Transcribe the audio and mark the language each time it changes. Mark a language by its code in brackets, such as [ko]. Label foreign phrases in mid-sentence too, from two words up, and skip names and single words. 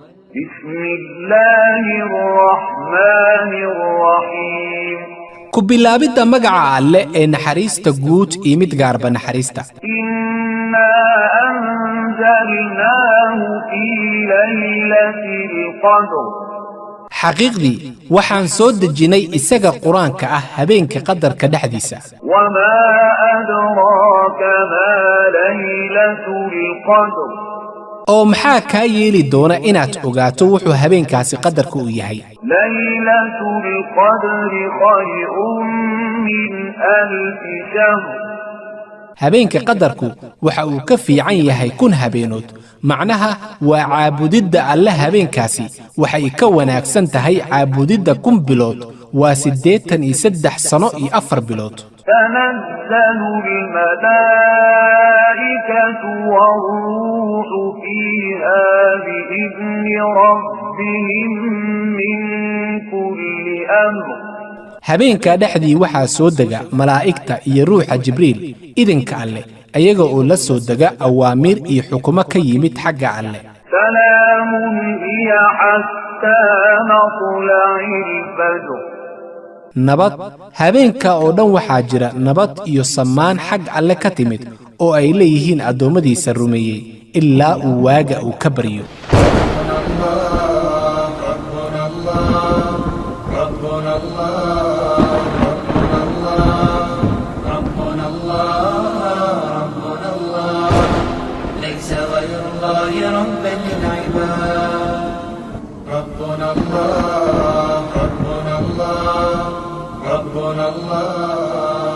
[ar] بسم الله الرحمن الرحيم كبلابيدا مغعا [so] alle ee naxariista guud iyo mid gaarba naxariista [ar] إنا أنزلناه في ليلة القدر [so] xaqiiqdii waxaan soo dejinay isaga quraanka ah habeenka qadarka dhaxdiisa [ar] وما أدراك ما ليلة القدر [so] oo maxaa ka yeeli doona inaad ogaato wuxuu habeenkaasi qadarku u yahay [ar] ليلة القدر خير من ألف شهر [so] habeenka qadarku waxa uu ka fiican yahay kun habeenood macnaha waa caabudidda alle habeenkaasi waxay ka wanaagsan tahay caabudidda kun bilood waa 83 sano iyo 4 bilood [ar] تنزل الملائكة والروح فيها بإذن ربهم من كل أمر [so] habeenka dhaxdii waxaa soo dega malaa'igta iyo ruuxa jibriil idinka alle ayaga oo la soo dega awaamiir iyo xukumo ka yimid xagga alle [ar] سلام هي حتى مطلع الفجر [so] nabad habeenka oo dhan waxaa jira nabad iyo samaan xag alle ka timid oo ay leeyihiin adoomadiisa rumeeyay ilaa uu waaga uu ka baryo [ar] ليس غير الله ربا للعباد ربنا الله ربنا الله ربنا الله